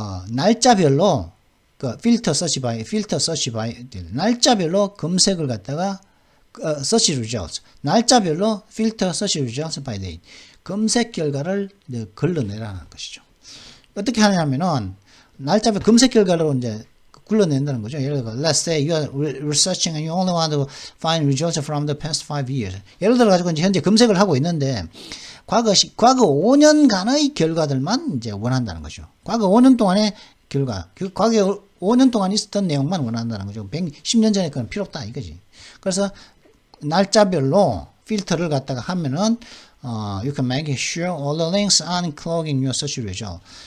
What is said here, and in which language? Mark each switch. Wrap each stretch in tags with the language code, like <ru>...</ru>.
<ko>날짜별로 그</ko> <en>filter search by</en> <ko>날짜별로 검색을 갖다가</ko> <en>search results</en> <ko>날짜별로</ko> <en>filter search results by date</en> <ko>검색 결과를 걸러내라는 것이죠. 어떻게 하냐면은 날짜별 검색 결과로 이제 굴러낸다는 거죠. 예를 들어,</ko> <en>let's say you are researching and you only want to find results from the past 5 years.</en> <ko>예를 들어 가지고 이제 현재 검색을 하고 있는데 과거 5년간의 결과들만 이제 원한다는 거죠. 과거 5년 동안의 결과, 과거 5년 동안 있었던 내용만 원한다는 거죠. 10년 전에 그건 필요 없다 이거지. 그래서 날짜별로 필터를 갖다가 하면은</ko> <en>you can make sure all the links aren't clogging your search result.</en>